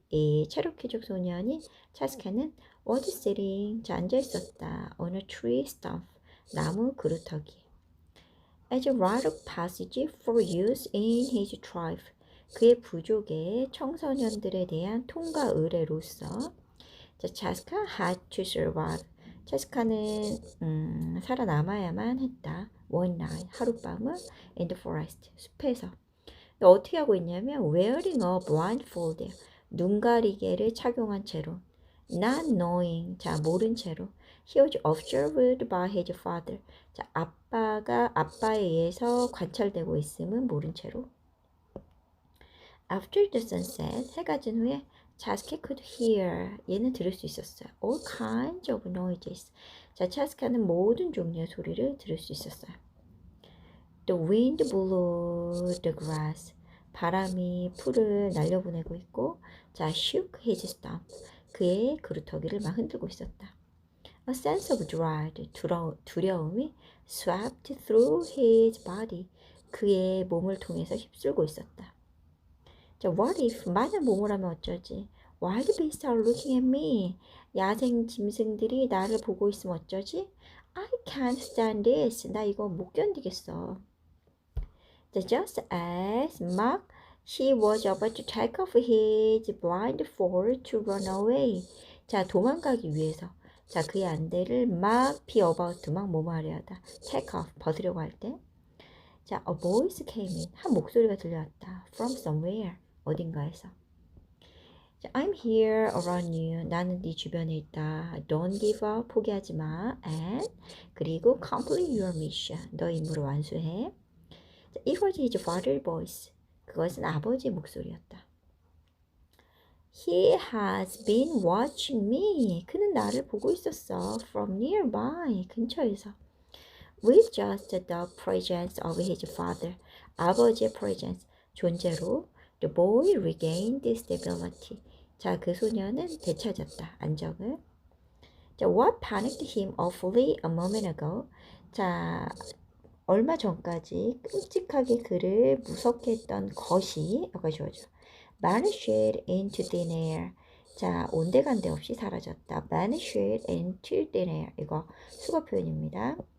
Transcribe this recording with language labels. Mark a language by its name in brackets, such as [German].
[Korean] 이 체로키족 소년인 차스카는 [English] was sitting. [Korean] 자, 앉아 있었다. [English] on a tree stump. [Korean] 나무 그루터기. [English] As a rite of passage for use in his tribe. [Korean] 그의 부족의 청소년들에 대한 통과 의례로서 자, 차스카 [English] had to survive. [Korean] 차스카는 살아남아야만 했다. [English] One night, [Korean] 하룻밤을 [English] in the forest, [Korean] 숲에서. 어떻게 하고 있냐면 [English] wearing a blindfold, [Korean] 눈가리개를 착용한 채로 [English] not knowing, [Korean] 자, 모른 채로 [English] he was observed by his father. [Korean] 자, 아빠에 의해서 관찰되고 있음은 모른 채로. [English] After the sunset, [Korean] 해가 진 후에 차스카 [English] could hear, [Korean] 얘는 들을 수 있었어요. [English] All kinds of noises. [Korean] 자, 차스카는 모든 종류의 소리를 들을 수 있었어요. [English] The wind blew the grass. [Korean] 바람이 풀을 날려보내고 있고, 자, [English] shook his stump. [Korean] 그의 그루터기를 막 흔들고 있었다. [English] A sense of dread, [Korean] 두려움이 [English] swept through his body. [Korean] 그의 몸을 통해서 휩쓸고 있었다. 자, [English] what if, [Korean] 만약 뭐뭐 하면 어쩌지? [English] Wild beasts are looking at me. [Korean] 야생 짐승들이 나를 보고 있으면 어쩌지? [English] I can't stand this. [Korean] 나 이거 못 견디겠어. 자, [English] just as [Korean] 막 [English] He was about to take off his blindfold to run away. [Korean] 자, 도망가기 위해서. 자, 그의 안대를 막 [English] be about to [Korean] 막 뭐뭐 하려 하다. [English] take off, [Korean] 벗으려고 할 때. 자, [English] a voice came in. [Korean] 한 목소리가 들려왔다. [English] From somewhere. [Korean] 어딘가에서. 자, [English] I'm here around you. [Korean] 나는 네 주변에 있다. [English] Don't give up. [Korean] 포기하지 마. [English] And [Korean] 그리고 [English] complete your mission. [Korean] 너 임무를 완수해. 자, [English] it was his father's voice. [Korean] 그것은 아버지의 목소리였다. [English] He has been watching me. [Korean] 그는 나를 보고 있었어. [English] From nearby. [Korean] 근처에서. [English] With just the presence of his father. [Korean] 아버지의 presence. 존재로. [English] The boy regained stability. [Korean] 자, 그 소녀는 되찾았다. 안정을. 자, [English] what panicked him awfully a moment ago. [Korean] 자, 얼마 전까지 끔찍하게 그를 무섭게 했던 것이 여기가 주어져. [English] vanished into thin air. [Korean] 자, 온데간데 없이 사라졌다. [English] vanished into thin air. [Korean] 이거 수거 표현입니다.